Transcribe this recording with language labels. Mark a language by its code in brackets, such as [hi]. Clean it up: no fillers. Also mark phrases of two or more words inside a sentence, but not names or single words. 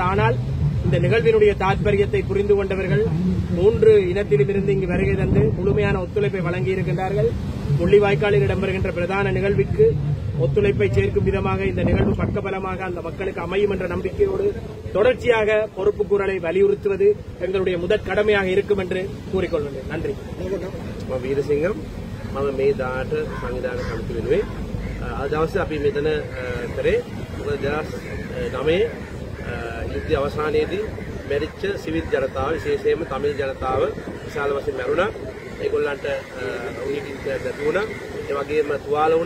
[ta] ஆனால் இந்த நிகழ்வினுடைய தாற்பயத்தை புரிந்து கொண்டவர்கள் 3 இனத்திலிருந்து இங்கு வருகை தந்து முழுமையான ஒத்துழைப்பை வழங்கி இருக்கின்றார்கள். முள்ளிவாய்க்காலில் இடம்பெறுகின்ற பிரதான நிகழ்வுக்கு ஒத்துழைப்பை சேர்க்கும் விதமாக இந்த நிகழ்வு பக்கபலமாக அந்த மக்களுக்கு அமையும் என்ற நம்பிக்கையோடு தொடர்ச்சியாக பொறுப்பு கூறலை வலியுறுத்துவது எங்களுடைய முதற் கடமையாக இருக்கும் என்று கூறிக்கொள்கிறேன். நன்றி. [si] வீரசிங்கம் මම මේ දාට සංවිධානය කමිටු වෙනුවෙන් අද දවසේ අපි මෙතන කරේ මොකද 2009 යුද්ධ අවසානයේදී මැරිච්ච සිවිල් ජනතාව විශේෂයෙන්ම තමිල් ජනතාව විශාල වශයෙන් මැරුණා. ඒගොල්ලන්ට උණිකින් දැතුණා. ඒ වගේම තුවාල වුණා.